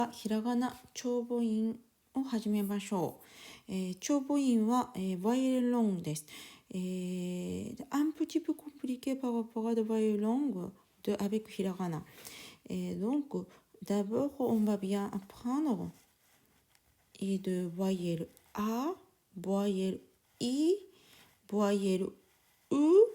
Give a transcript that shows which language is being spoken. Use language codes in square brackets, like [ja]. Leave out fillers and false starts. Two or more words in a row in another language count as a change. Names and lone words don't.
[ja] ひらがな長母音を始めましょう。 [fr] 長母音は、voyelle longue です。un petit peu compliqué par rapport à de voyelle longue avec hiragana. Donc, d'abord, on va bien apprendre de voyelle A, voyelle I, voyelle U.